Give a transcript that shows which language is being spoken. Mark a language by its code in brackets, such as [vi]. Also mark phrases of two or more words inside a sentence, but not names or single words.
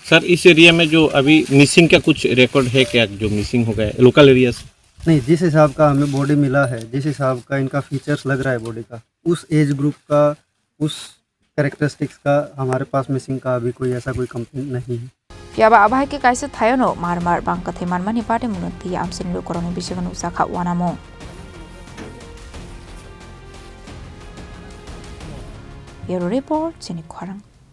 [hi] सर इस एरिया में जो अभी मिसिंग का कुछ रिकॉर्ड है क्या, जो मिसिंग हो गया [en] local area [hi] से? नहीं, जिस हिसाब का हमें बॉडी मिला है, जिस हिसाब का इनका फीचर्स लग रहा है बॉडी का, उस [en] age group [hi] का, उस कैरेक्टरिस्टिक्स का हमारे पास मिसिंग का अभी कोई ऐसा कोई कंप्लेंट नहीं है। [trp] Piaba abahike kaisa thayono marmar bangkathai manmani patimung ti amsin lo koroni bisaganu sakha wanamo [en] Bureau Report, [trp] Sini Kwarang.